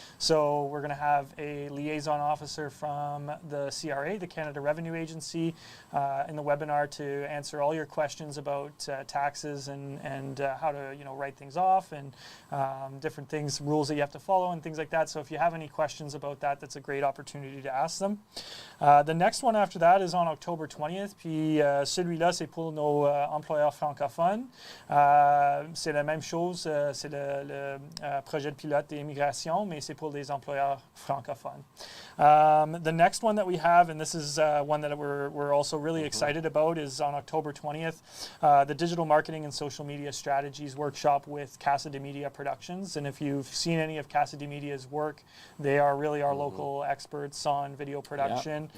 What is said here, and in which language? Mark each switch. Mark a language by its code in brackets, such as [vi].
[en] So we're going to have a liaison officer from the CRA, the Canada Revenue Agency, in the webinar to answer all your questions about taxes and how to write things off and different things, rules that you have to follow and things like that. So if you have any questions about that, that's a great opportunity to ask them. The next one after that is on October 20th. [fr] Puis celui-là, c'est pour nos employeurs francophones. C'est la même chose, c'est le projet de pilote d'immigration, mais c'est pour les employeurs francophones. [en] The next one that we have, and this is one that we're also really excited about, is on October 20th, the Digital Marketing and Social Media Strategies Workshop with Casa de Media Productions. And if you've seen any of Casa de Media's work, they are really our local experts on video production.